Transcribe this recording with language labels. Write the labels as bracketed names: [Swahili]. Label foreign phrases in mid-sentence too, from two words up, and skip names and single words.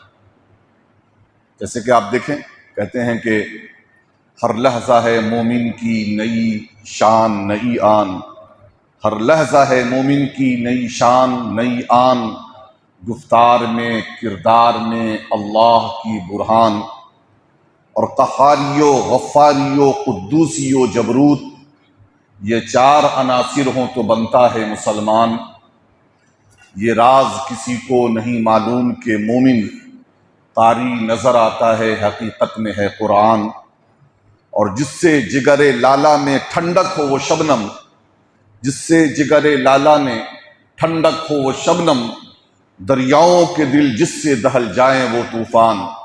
[Urdu] جیسے کہ آپ دیکھیں، کہتے ہیں کہ ہر لحظہ ہے مومن کی نئی شان نئی آن، ہر لحظہ ہے مومن کی نئی شان نئی آن، گفتار میں کردار میں اللہ کی برہان، اور قہاری و غفاری و قدوسی و جبروت، یہ چار عناصر ہوں تو بنتا ہے مسلمان، یہ راز کسی کو نہیں معلوم کہ مومن قاری نظر آتا ہے حقیقت میں ہے قرآن، اور جس سے جگر لالا میں ٹھنڈک ہو وہ شبنم، جس سے جگر لالا میں ٹھنڈک ہو وہ شبنم، دریاؤں کے دل جس سے دہل جائیں وہ طوفان۔